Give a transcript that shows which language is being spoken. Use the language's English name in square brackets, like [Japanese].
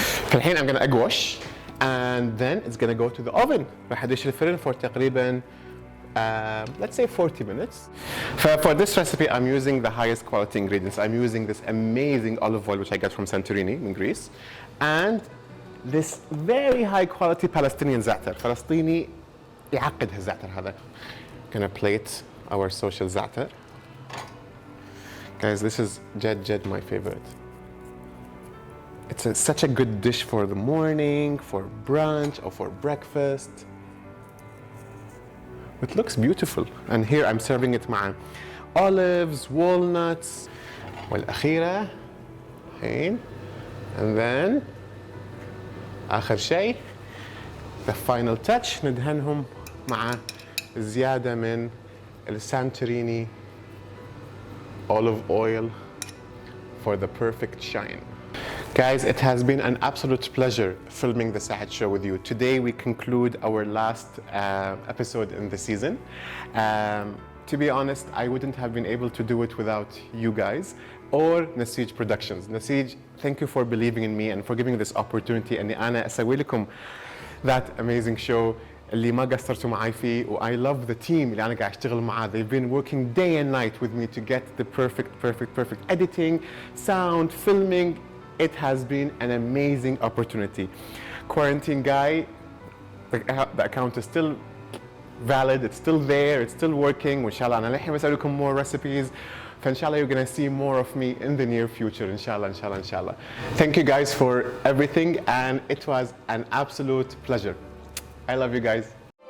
[Arabic] فالحين [English] I'm gonna egg wash, and then it's gonna go to the oven. [Arabic] راح أدش الفرن [English] for [Arabic] تقريبا [English] let's say 40 minutes. For this recipe, I'm using the highest quality ingredients. I'm using this amazing olive oil which I got from Santorini in Greece, and this very high quality Palestinian za'atar. [Arabic] فلسطيني يعقد هالزعتر هذا. [English] Gonna plate our social za'atar. Guys, this is jed my favorite. It's such a good dish for the morning, for brunch, or for breakfast. It looks beautiful. And here I'm serving it [Arabic] مع [English] olives, walnuts, [Arabic] والأخيرة هين. [English] And then [Arabic] آخر شيء, [English] the final touch, [Arabic] ندهنهم مع زيادة من السانتوريني [English] olive oil for the perfect shine. Guys, it has been an absolute pleasure filming the Saad Show with you. Today we conclude our last episode in the season. To be honest, I wouldn't have been able to do it without you guys or Nasij Productions. Nasij, thank you for believing in me and for giving this opportunity. [Arabic] أني أنا أسوي لكم [English] that amazing show [Arabic] اللي ما قصرتوا معي فيه. [English] I love the team [Arabic] اللي أنا قاعد أشتغل معاه. [English] They've been working day and night with me to get the perfect editing, sound, filming. It has been an amazing opportunity. Quarantine guy, the account is still valid, it's still there, it's still working. [Arabic] Inshallah, أنا لحين بسوي لكم [English] more recipes. فإنشالله you're gonna see more of me in the near future. Inshallah. Thank you guys for everything, and it was an absolute pleasure. I love you guys.